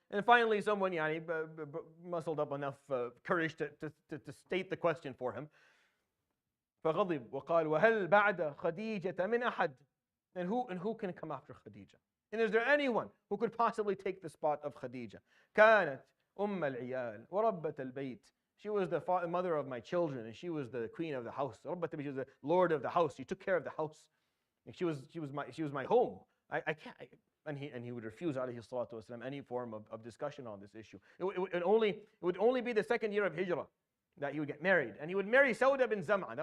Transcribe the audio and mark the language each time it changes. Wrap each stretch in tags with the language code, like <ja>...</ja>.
<en>And finally, someone muscled up enough courage to state the question for him.</en> <ar>فَغَضِبْ وَقَالْ وَهَلْ بَعْدَ خَدِيجَةَ مِنْ أَحَدٍ?</ar> <en>And who can come after Khadijah? And is there anyone who could possibly take the spot of Khadijah?</en> <ar>كانت أم العيال وربة البيت.</ar> <en>She was the mother of my children, and she was the queen of the house. She was the lord of the house. She took care of the house. She was my home. I can't. And he would refuse, alayhi salatu wasalam, any form of discussion on this issue. It would only be the 2nd year of Hijrah that he would get married, and he would marry Sauda bin Zam'a.</en>